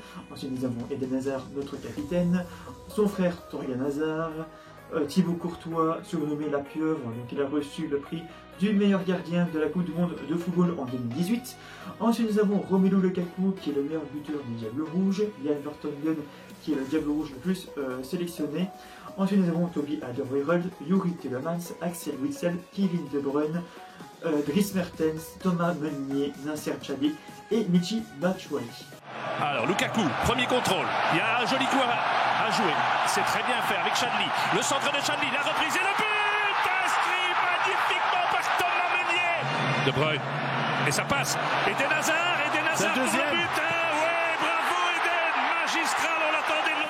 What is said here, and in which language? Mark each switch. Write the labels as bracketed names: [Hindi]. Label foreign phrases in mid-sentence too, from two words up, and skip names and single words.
[French] Ensuite nous avons Eden Hazard, notre capitaine, son frère Torgan Hazard, Thibaut Courtois, surnommé La Pieuvre, donc il a reçu le prix du meilleur gardien de la Coupe du Monde de football en 2018. Ensuite nous avons Romelu Lukaku qui est le meilleur buteur des Diables Rouges, Jan Vertonghen qui est le Diable Rouge le plus sélectionné. Ensuite nous avons Toby Alderweireld, Yuri Tielemans, Axel Witsel, Kevin De Bruyne, Dries Mertens, Thomas Meunier, Nasser Chadli et Michy Batshuayi. Alors Lukaku, premier contrôle, il y a un joli coup à jouer, c'est très bien fait avec Chadli, le centre de Chadli, la reprise et le but inscrit magnifiquement par Thomas Meunier. De Bruyne, et ça passe, Eden Hazard pour le but, ouais, bravo Eden, magistral, on l'attendait.